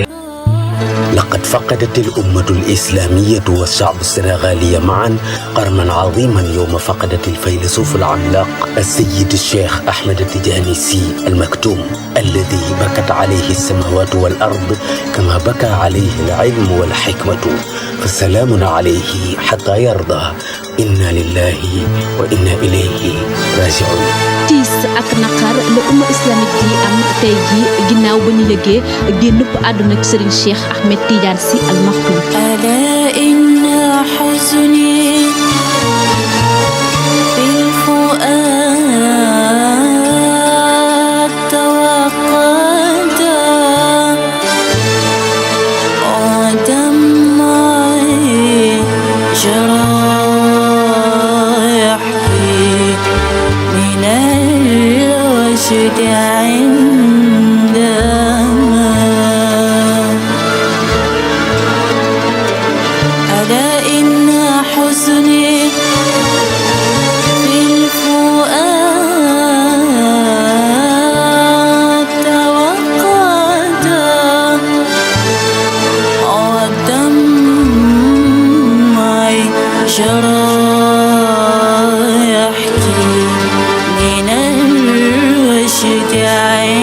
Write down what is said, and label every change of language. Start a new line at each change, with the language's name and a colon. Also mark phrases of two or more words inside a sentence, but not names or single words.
Arabic: لقد فقدت الأمة الإسلامية والشعب السنغالي معا قرنا عظيما يوم فقدت الفيلسوف العملاق السيد الشيخ أحمد تيجاني سي المكتوم، الذي بكت عليه السماوات والأرض كما بكى عليه العلم والحكمة، فسلام عليه حتى يرضى. إنا لله وإنا إليه راجعون.
Wolof: tiis ak naqar la umma islamique yi am tey ji ginnaaw ba ñu lëggee génnub àdduna ak Serigne Cheikh Ahmed Tidiane Sy Al Maktoum.
Arabic: ألا إن حزني في الفؤاد توقدا و دمعي جرى الرشد عندما ألا إن حزني في الفؤاد توقدا والدمع جرى يحكي من الوجد